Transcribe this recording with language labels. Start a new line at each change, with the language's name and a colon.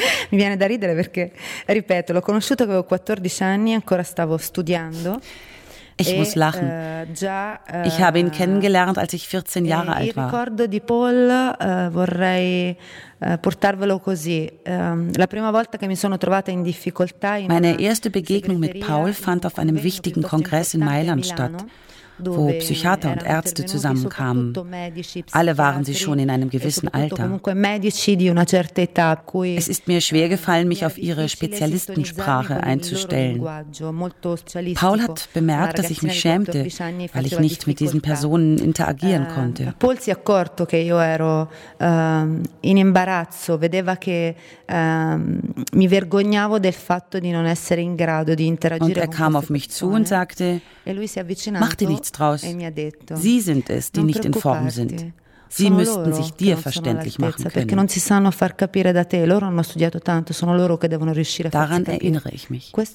Italian: Mi viene da ridere perché, ripeto, l'ho conosciuto avevo 14 anni, ancora stavo studiando.
German: Ich muss lachen. Ich habe ihn kennengelernt, als ich 14 Jahre alt war.
Italian: Il ricordo di Paul vorrei portarvelo così. La prima volta che mi sono trovata in difficoltà.
German: Meine erste Begegnung mit Paul fand auf einem wichtigen Kongress in Mailand statt, wo Psychiater und Ärzte zusammenkamen. Alle waren sie schon in einem gewissen Alter. Es ist mir schwer gefallen, mich auf ihre Spezialistensprache einzustellen. Paul hat bemerkt, dass ich mich schämte, weil ich nicht mit diesen Personen interagieren konnte.
Italian: Paul si è accorto che io ero in imbarazzo, vedeva che mi vergognavo del fatto di non essere in grado di interagire.
German: Und er kam auf mich zu und sagte: Mach dir nichts draus. Sie sind es, die nicht in Form sind. Sie müssten sich dir verständlich machen können. Daran erinnere ich mich.